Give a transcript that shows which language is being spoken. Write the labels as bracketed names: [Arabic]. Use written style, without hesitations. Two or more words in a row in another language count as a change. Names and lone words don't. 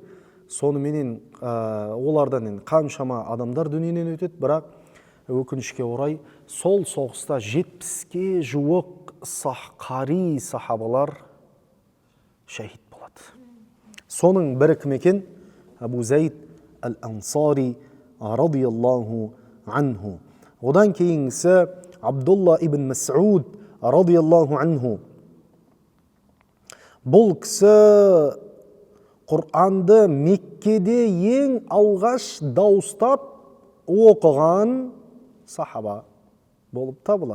[Kazakh] Соныменен олардан қаншама адамдар дүниеден өтеді, бірақ өкінішке орай сол соғыста 70-ке жуық қари сахабалар шахид болады. Соның бірі кім екен? Абу Зайд әл-Ансари [Arabic] رضي الله عنه. [Kazakh] Одан кейінгісі Абдулла ибн Мас'уд [Arabic] رضي الله عنه. [Kazakh] Бұл кісі Құранды Меккеде ең алғаш дауыстап оқыған сахаба болып табылады.